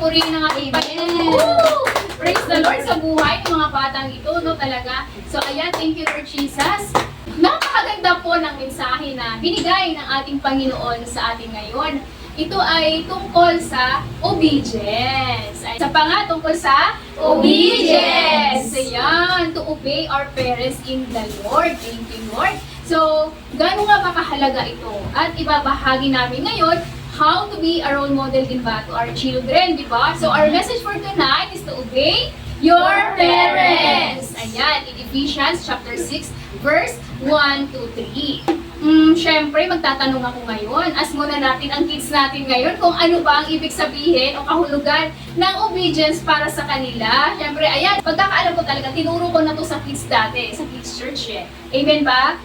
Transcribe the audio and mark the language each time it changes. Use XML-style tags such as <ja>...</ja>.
<tl>Purihin ng ating Panginoon. Woo!</tl> <en>Praise the Lord</en> <tl>sa buhay ng mga batang ito, no talaga. So ayan, thank you Lord Jesus. Napakaganda po ng mensahe na binigay ng ating Panginoon sa atin ngayon. Ito ay tungkol sa obedience. Ay, sa nga, tungkol sa obedience.</tl> <en>Ayan, to obey our parents in the Lord. Thank you, Lord.</en> <tl>So, gano'n nga ba kahalaga ito? At ibabahagi namin ngayon</tl> <en>how to be a role model</en> <tl>din ba</tl> <en>to our children,</en> <tl>di ba?</tl> <en>So, our message for tonight is to obey your parents. Ayan, in Ephesians chapter 6, verse 1 to 3.</en> <tl>Syempre, magtatanong ako ngayon. Ask muna natin ang kids natin ngayon kung ano ba ang ibig sabihin o kahulugan ng obedience para sa kanila. Syempre, ayan, pagkakaalam ko talaga, tinuro ko na to sa kids dati, sa kids church eh. Amen ba?</tl>